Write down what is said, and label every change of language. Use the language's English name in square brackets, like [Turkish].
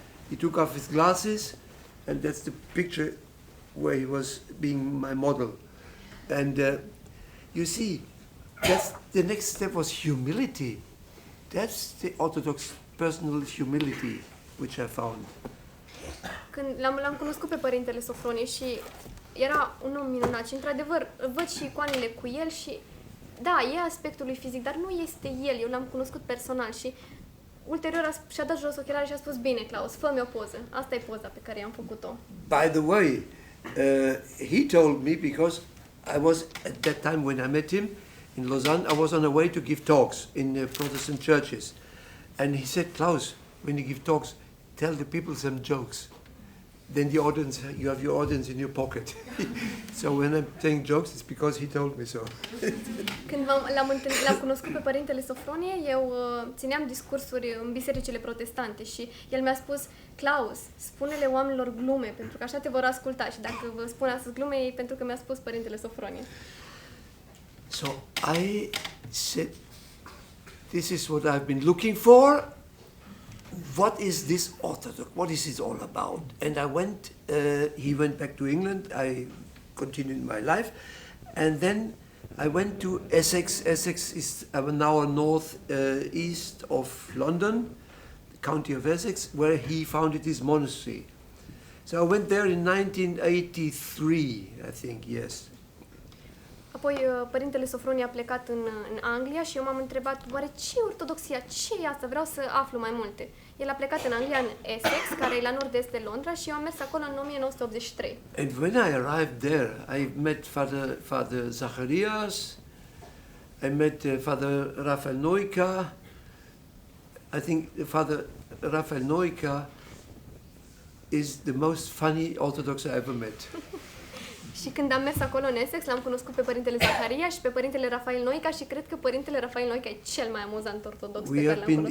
[English] He took off his glasses, and that's the picture where he was being my model. And you see, that's the next step was humility. That's the Orthodox personal humility which I found. [Romanian] Când l-am cunoscut pe Părintele Sofronie și era un om minunat și într-adevăr văd și icoanele cu el și da, e aspectul lui fizic, dar nu este el, eu l-am cunoscut personal și ulterior și-a dat jos ochelarii și a spus, bine, Klaus, fă-mi o poză. Asta e poza pe care i-am făcut-o. [English] By the way, he told me, because I was, at that time when I met him in Lausanne, I was on the way to give talks in Protestant churches. And he said, Klaus, when you give talks, tell the people some jokes. Then the audience, you have your audience in your pocket. So when I'm telling jokes, it's because he told me so. [Romanian] Când l-am cunoscut pe Părintele Sofronie, eu țineam discursuri în bisericile protestante și el mi-a spus, Klaus, spune-le oamenilor glume, pentru că așa te vor asculta și dacă vă spun astăzi glume, e pentru că mi-a spus Părintele Sofronie. [English] So I said, this is what I've been looking for. What is this Orthodox? What is it all about? And I went, he went back to England, I continued my life, and then I went to Essex. Essex is now north east of London, the county of Essex, where he founded his monastery. So I went there in 1983, I think, yes. [Romanian] Apoi Părintele Sofronie a plecat în Anglia și eu m-am întrebat, oare ce e ortodoxia? Ce e asta? Vreau să aflu mai multe. El a plecat în Anglia, în Essex, care e la nord-est de Londra, și eu am mers acolo în 1983. [English] And when I arrived there, I met Father Zacharias, I met Father Raphael Noica. I think Father Raphael Noica is the most funny Orthodox I ever met. [Romanian] Și când am mers acolo în Essex, l-am cunoscut pe Părintele Zaharia și pe Părintele Rafael Noica și cred că Părintele Rafael Noica e cel mai amuzant ortodox pe care l-am cunoscut.